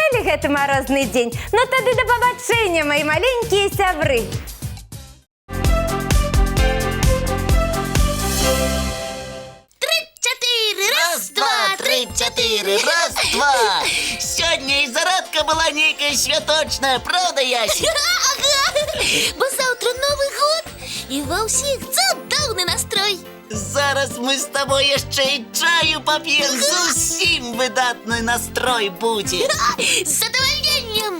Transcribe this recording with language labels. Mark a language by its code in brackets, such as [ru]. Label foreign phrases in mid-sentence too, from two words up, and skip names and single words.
[be] гэты морозный день. Ну тады да пабачэння, [ru] мои маленькие сябры. Раз, два, три, четыре, раз, два. Сегодня и зарадка была некая святочная, правда, Ясик? [be] Бо [ru] завтра Новый год, [be] і ва ўсіх цудоўны настрой. Зараз мы з тобой яшчэ і чаю поп'ем, зусім выдатны настрой будзе. З задавальненнем.